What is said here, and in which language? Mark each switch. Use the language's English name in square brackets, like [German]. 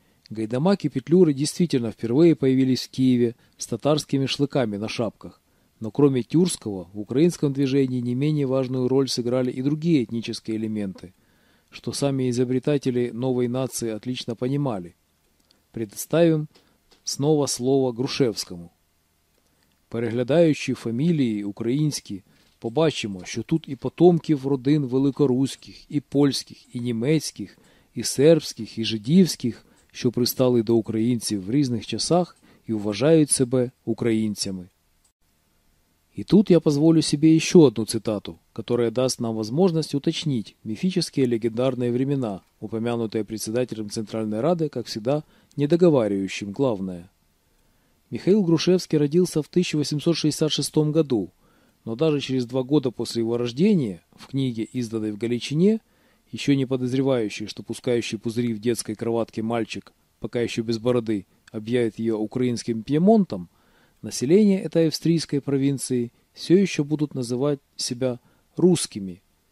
[Russian] Гайдамак и петлюры действительно впервые появились в Киеве с татарскими шлыками на шапках. Но кроме тюркского, в украинском движении не менее важную роль сыграли и другие этнические элементы, что сами изобретатели новой нации отлично понимали. Представим снова слово Грушевскому. [Ukrainian] Переглядаючи фамилии українські, побачимо, що тут і потомків родин великоруських, і польських, і німецьких, і сербських, і жидівських, що пристали до українців в різних часах і вважають себе українцями. [Russian] И тут я позволю себе еще одну цитату, которая даст нам возможность уточнить мифические легендарные времена, упомянутые председателем Центральной Рады, как всегда, недоговаривающим главное. Михаил Грушевский родился в 1866 году, но даже через два года после его рождения, в книге, изданной в Галичине, еще не подозревающий, что пускающий пузыри в детской кроватке мальчик, пока еще без бороды, объявит ее украинским пьемонтом, население этой австрийской провинции все еще будут называть себя русскими.